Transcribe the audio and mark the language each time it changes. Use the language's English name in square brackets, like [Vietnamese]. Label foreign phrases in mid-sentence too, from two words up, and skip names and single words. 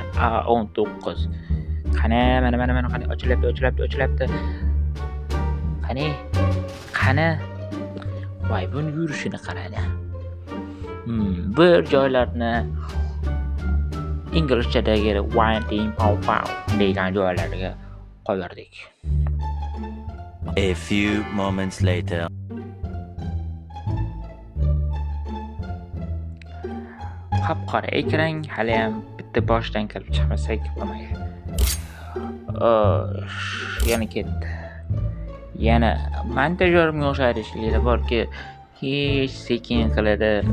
[Uzbek] 19. Qani mana ochilyapti. Qani. Voy, buni yurishini qaradi. Bir joylarni inglizchadagi [English] winding pow [Uzbek] degan joylarga qo'yardik. [English] A few moments later. [Uzbek] Qop-qora ekran, hali ham bitta boshdan kelib chiqmasak bo'lmaydi. Yana ketdi. Yana montajyorga o'xshaydi ishlar borki, hech sekin qiladi.